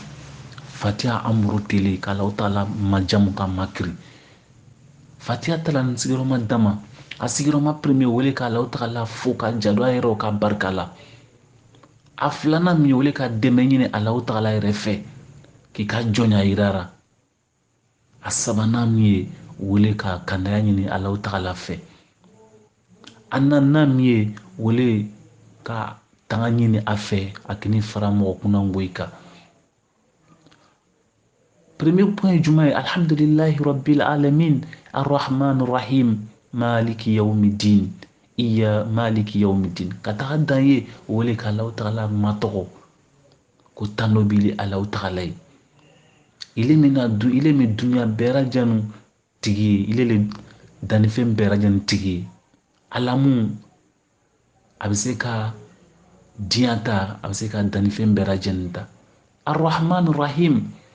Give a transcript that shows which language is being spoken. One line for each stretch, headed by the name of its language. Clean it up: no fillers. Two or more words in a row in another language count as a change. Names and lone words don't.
Bambara: fatiha an buru tele k'Alahu taala majamu ka makiri fatiha talan sigiyɔrɔma dama a sigiyɔrɔma premier wele k'Alahu taala fo ka jado a yɛrɛ ka barika la a filanan min wele ka dɛmɛ ɲini Alahu taala yɛrɛ fɛ k'i ka jɔnya yirara a sabanan min ye wele ka kandaya ɲini Alahu taala fɛ a naaninan min ye wele ka tanga ɲini a fɛ a kini fara mɔgɔ kunna ngoyi kan
French: premier point
Bambara: ye juma ye
Arabic: الحمد لله رب العالمين الرحمن الرحيم مالك يوم الدين مالك يوم الدين
Bambara: ka taga dan ye wele ka Alahu taala matɔgɔ ko tan dɔ bili Alahu taala ye ile min dunya bɛɛ lajɛlen tigi ye ile le dannifɛn bɛɛ lajɛlen tigi ye alamu a bɛ se ka diɲɛ ta a bɛ se ka dannifɛn bɛɛ lajɛlen ta
Arabic: الرحمن الرحيم